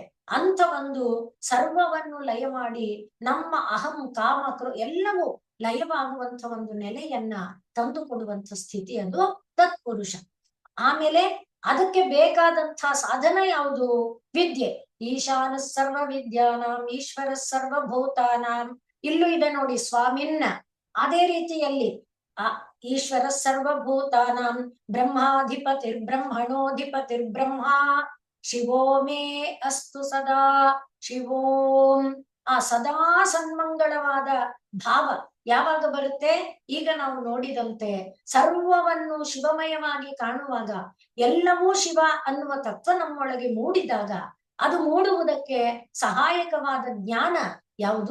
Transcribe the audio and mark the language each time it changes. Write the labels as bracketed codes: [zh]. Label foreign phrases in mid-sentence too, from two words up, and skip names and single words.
[kn] ಅಂತ ಒಂದು ಸರ್ವವನ್ನು ಲಯ ಮಾಡಿ ನಮ್ಮ ಅಹಂ, ಕಾಮ, ಎಲ್ಲವೂ ಲಯವಾಗುವಂತ ಒಂದು ನೆಲೆಯನ್ನ ತಂದು ಕೊಡುವಂತ ಸ್ಥಿತಿ ಅದು ತತ್ಪುರುಷ. ಆಮೇಲೆ ಅದಕ್ಕೆ ಬೇಕಾದಂತ ಸಾಧನ ಯಾವುದು? ವಿದ್ಯೆ. [sa] ಈಶಾನ ಸರ್ವ ವಿದ್ಯಾನಾಂ ಈಶ್ವರ ಸರ್ವಭೂತಾನಾಂ. [kn] ಇಲ್ಲೂ ಇದೆ ನೋಡಿ, ಸ್ವಾಮಿನ್ನ. ಅದೇ ರೀತಿಯಲ್ಲಿ ಆ [sa] ಈಶ್ವರ ಸರ್ವಭೂತಾನಾಂ ಬ್ರಹ್ಮಾಧಿಪತಿರ್ಬ್ರಹ್ಮಣೋಧಿಪತಿರ್ಬ್ರಹ್ಮ ಶಿವೋ ಮೇ ಅಸ್ತು ಸದಾ ಶಿವೋಂ. [kn] ಆ ಸದಾ ಸನ್ಮಂಗಳವಾದ ಭಾವ ಯಾವಾಗ ಬರುತ್ತೆ? ಈಗ ನಾವು ನೋಡಿದಂತೆ ಸರ್ವವನ್ನು ಶಿವಮಯವಾಗಿ ಕಾಣುವಾಗ, ಎಲ್ಲವೂ ಶಿವ ಅನ್ನುವ ತತ್ವ ನಮ್ಮೊಳಗೆ ಮೂಡಿದಾಗ, ಅದು ಮೂಡುವುದಕ್ಕೆ ಸಹಾಯಕವಾದ ಜ್ಞಾನ ಯಾವುದು?